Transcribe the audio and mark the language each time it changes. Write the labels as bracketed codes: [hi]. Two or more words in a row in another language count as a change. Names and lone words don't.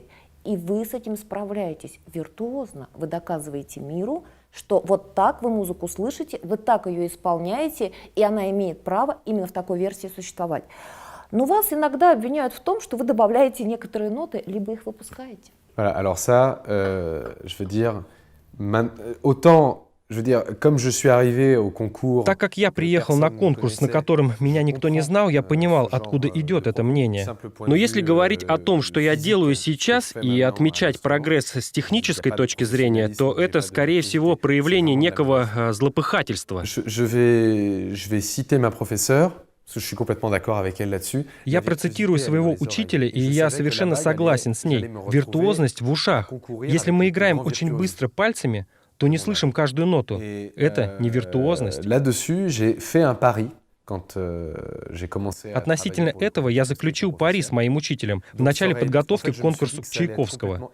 [ru] И вы с этим справляетесь виртуозно. Вы доказываете миру, что вот так вы музыку слышите, вы так ее исполняете, и она имеет право именно в такой версии существовать. Но вас иногда обвиняют в том, что вы добавляете некоторые ноты, либо их выпускаете. [fr] Voilà, alors ça, je veux dire, autant, je veux dire, comme je suis arrivé au concours. [ru] Так как я приехал на конкурс, на котором меня никто не знал, я понимал, откуда идет это мнение. Но если говорить о том, что я делаю сейчас, и отмечать прогресс с технической точки зрения, то это, скорее всего, проявление некого злопыхательства. [fr] Je vais citer ma professeure. [ru] Я процитирую своего учителя, и я совершенно согласен с ней. Виртуозность в ушах. Если мы играем очень быстро пальцами, то не слышим каждую ноту. Это не виртуозность. Относительно этого я заключил пари с моим учителем в начале подготовки к конкурсу Чайковского.